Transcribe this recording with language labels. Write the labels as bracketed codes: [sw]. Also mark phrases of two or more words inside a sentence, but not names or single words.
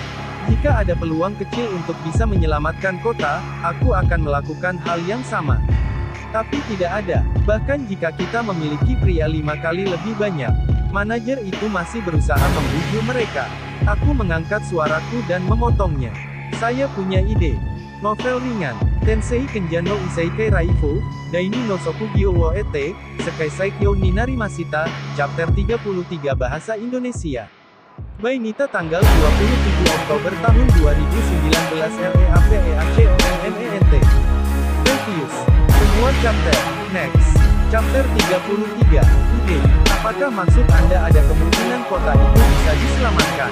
[id] Jika ada peluang kecil untuk bisa menyelamatkan kota, aku akan melakukan hal yang sama. Tapi tidak ada, bahkan jika kita memiliki pria 5 kali lebih banyak. Manajer itu masih berusaha membujuk mereka. Aku mengangkat suaraku dan memotongnya. Saya punya ide. Novel ringan, Tensei Kenja no Isekai Raifu, Daini no Sokugyo wo ete, Sekai Saikyo ni Narimashita, Chapter 33 Bahasa Indonesia. By Nita tanggal 27 Oktober tahun 2019 LEAPEACOMMENT. Reviews. Semua chapter. [en] Next. Chapter 33. Ide. [id] Apakah maksud Anda ada kemungkinan kota itu bisa diselamatkan?